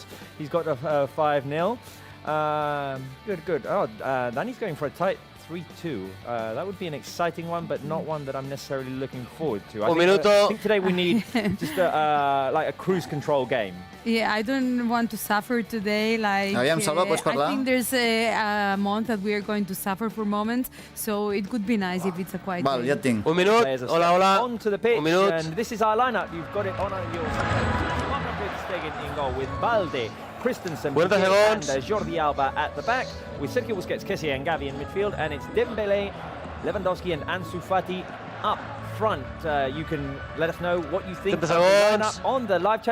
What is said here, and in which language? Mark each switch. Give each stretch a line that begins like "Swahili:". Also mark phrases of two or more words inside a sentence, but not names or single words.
English: He's got a 5-0. Good. Oh, Danny's going for a tight 3-2. That would be an exciting one, but not one that I'm necessarily looking forward to. I think today we need just like a cruise control game. Yeah, I don't want to suffer today. Like,
Catalan: Salva, pots parlar?
English: I think there's a month that we are going to suffer for moments, so it could be nice if it's a quiet
Catalan: Val,
English: game.
Catalan: ja et tinc. Un minut. Hola.
English: Onto the pitch,
Catalan: Un minut.
English: and this is our lineup. You've got it on your Stegen in goal with Balde, Christensen,
Spanish: Cuenta
English: and
Spanish: segundos.
English: Jordi Alba at the back, with Sergio Busquets, Kessie and Gavi in midfield, and it's Dembele, Lewandowski and Ansu Fati up front. You can let us know what you think of the lineup on the live chat.